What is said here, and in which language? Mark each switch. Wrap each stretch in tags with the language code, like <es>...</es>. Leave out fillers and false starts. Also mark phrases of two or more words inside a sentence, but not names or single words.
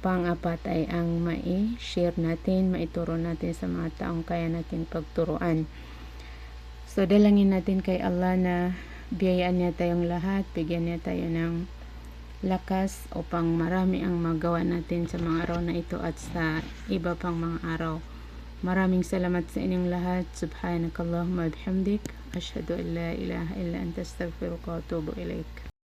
<tl>Pang-apat ay ang mai-share natin, maituro natin sa mga taong kaya natin pagturuan. So, dalangin natin kay Allah na biyayaan niya tayong lahat, bigyan niya tayo ng lakas upang marami ang magawa natin sa mga araw na ito at sa iba pang mga araw. Maraming salamat sa inyong lahat.</tl> <ar>سبحانك اللهم بحمدك أشهد أن لا إله إلا أنت أستغفرك وأتوب إليك.</ar>